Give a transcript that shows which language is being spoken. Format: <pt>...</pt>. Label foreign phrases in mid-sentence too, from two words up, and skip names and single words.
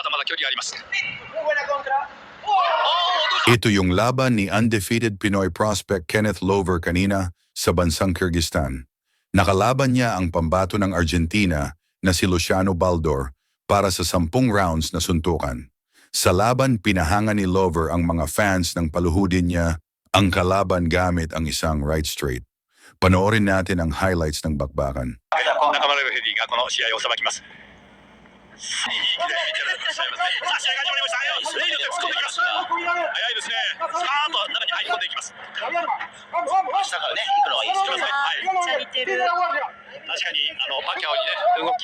<ja>距離あります。</ja> <tl>Ito yung laban ni</tl> <en>undefeated Pinoy prospect</en> <tl>Kenneth Lover kanina sa bansang Kyrgyzstan. Nakalaban niya ang pambato ng Argentina na si Luciano Baldor para sa 10 rounds na suntukan. Sa laban, pinahanga ni Lover ang mga fans ng paluhudin niya ang kalaban gamit ang isang</tl> <en>right straight.</en> <tl>Panoorin natin ang highlights ng bakbakan.</tl> <ja>中村ヘディがこの試合をさばきます。さあ試合が始まりました。勢力で突っ込んできます。早いですね。さあと中に入り込んでいきます。下からね行くのはいいですよね。はい。確かにパキャオにね動き。</ja>